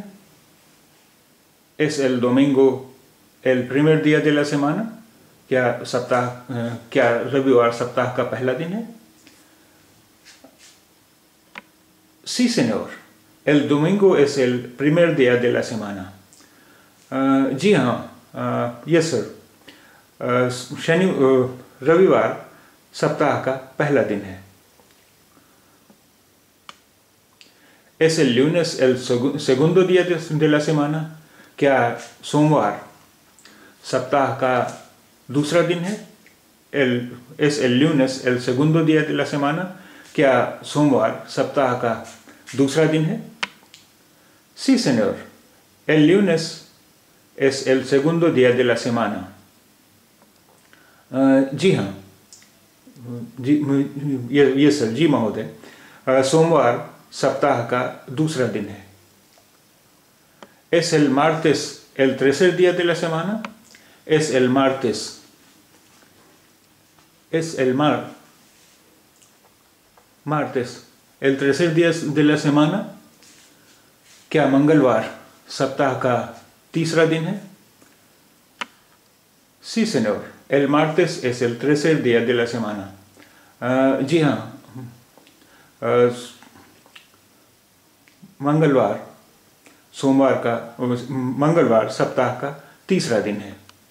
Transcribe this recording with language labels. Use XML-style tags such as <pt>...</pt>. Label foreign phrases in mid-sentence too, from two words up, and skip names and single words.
<es>¿Es el domingo el primer día de la semana?</es> <hi>क्या रविवार सप्ताह का पहला दिन है?</hi> <es>Sí, señor. El domingo es el primer día de la semana.</es> <hi>जी हाँ,</hi> <en>yes sir.</en> <hi>रविवार सप्ताह का पहला दिन है।</hi> <es>¿Es el lunes el segundo día de la semana?</es> <hi>क्या सोमवार सप्ताह का दूसरा दिन है?</hi> <es>¿Es el lunes el segundo día de la semana?</es> <hi>क्या सोमवार सप्ताह का दूसरा दिन है?</hi> <es>Sí, señor. El lunes es el segundo día de la semana.</es> <hi>जी हाँ,</hi> <en>yes sir,</en> <hi>जी महोदय। सोमवार सप्ताह का दूसरा दिन है।</hi> <es>¿Es el martes el tercer día de la semana? Es el martes el tercer día de la semana?</es> <hi>क्या मंगलवार सप्ताह का तीसरा दिन है?</hi> <es>Sí, señor. El martes es el tercer día de la semana.</es> <hi>जी हाँ, मंगलवार सप्ताह का तीसरा दिन है।</hi>